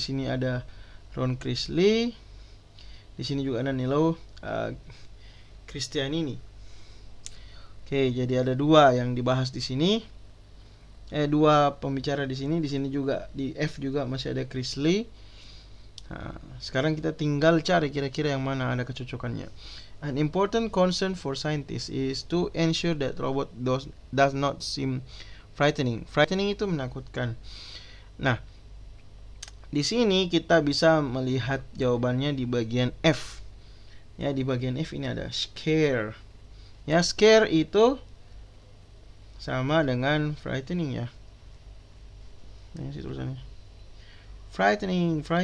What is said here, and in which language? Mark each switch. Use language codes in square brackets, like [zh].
[id] Di sini ada Ron Krisley. Di sini juga ada Nello Kristianini. Oke, jadi ada dua yang dibahas di sini. Dua pembicara di sini. Di sini juga di F juga masih ada Krisley. Nah, sekarang kita tinggal cari kira-kira yang mana ada kecocokannya. [en] An important concern for scientists is to ensure that robot does not seem frightening. [id] Frightening itu menakutkan. Nah, di sini kita bisa melihat jawabannya di bagian F. Ya, di bagian F ini ada scare. Ya, scare itu sama dengan frightening ya. Nah, ini tulisannya. Frightening.